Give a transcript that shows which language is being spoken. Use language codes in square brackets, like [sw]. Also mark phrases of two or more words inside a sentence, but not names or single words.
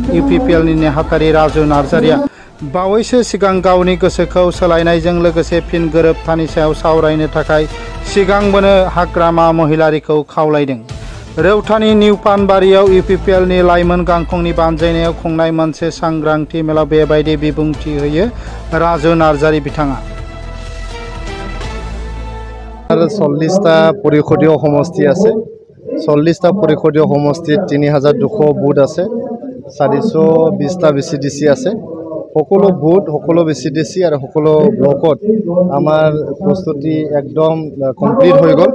[brx] इउपिपिएलनि नेहाथारि राजु नार्जारिया बावैसो सिगां गावनि गोसोखौ सोलायनायजों लोगोसे फिन गोरोबथानि सायाव सावरायनो थाखाय सिगांबोनो हाग्रामा महिलारिखौ खावलायदों। रौतानि निउपानबारियाव इउपिपिएलनि लाइमोन गांखंनि बानजायनायाव खुंनाय मोनसे सांग्रांथि मेलाव बेबायदि बिबुंथि होयो राजु नार्जारि बिथाङा। [as] 40টা পৰিষদীয় সমষ্টি আছে। 40টা পৰিষদীয় সমষ্টিত 3200 বুথ আছে। 420টা বিচিডিচি আছে। সকলো বুথ, সকলো বিচিডিচি আৰু সকলো ব্লকত আমাৰ প্ৰস্তুতি একদম কমপ্লিট হৈ গ'ল।